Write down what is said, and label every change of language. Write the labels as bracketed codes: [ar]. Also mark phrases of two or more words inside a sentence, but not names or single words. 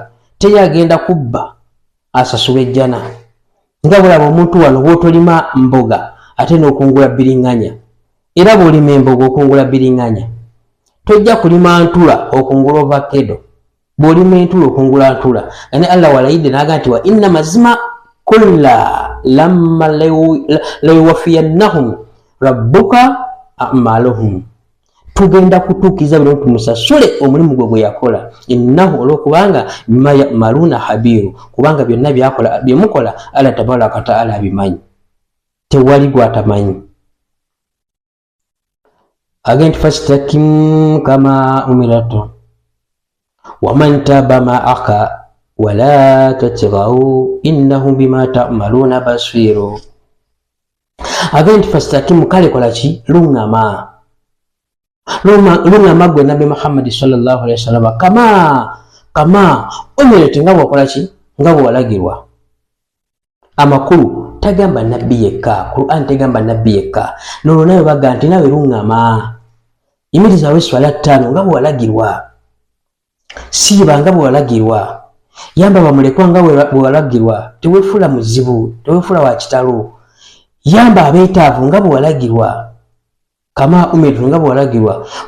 [lg] Teyagenda kubba asasula ejjana, nga bulaba omuntu wano bw'otolima mboga ate n'okungula bbiringanya, era bw'olima emboga okungula bbiringanya, tojja kulima ntula okungula ovakkedo, bw'olima entula okungula ntula. Ane Allah walayidde n'agamba nti [ar] وإن mazima كلا لما ليوفينهم ربك أعمالهم, [lg] tugenda kutuukiriza bino tumusasule omulimu gwe yakola. Innahu olwokubanga [ar] بما يعملون خبير, [lg] kubanga byonna byakola byemukola Allah [ar] تبارك وتعالى [lg] abimanyi, tewali gwatamanyi. [ar] Again فاستقم كما أمرت ومن تاب معك ولا تطغوا إنه بما تعملون بصير. [lg] Again fastakim, kale kola ki, lungama gwe Nabi Muhammad [ar] صلى الله عليه وسلم كما أمرت, [lg] nga bwakola ki, nga bwalagirwa. Amakulu tagamba nabbi yekka, Qur'an tegamba nabbi yekka, nono nawe baga nti nawe lungama, imirizawo swala 5 nga bwalagirwa, siiba nga bwalagirwa, yamba bamulekwa nga bwalagirwa, teweefula muzibu, teweefula wa kitalo, yamba abeetaavu nga bwalagirwa, [ar] كما أمرت [lg] nga bwalagirwa.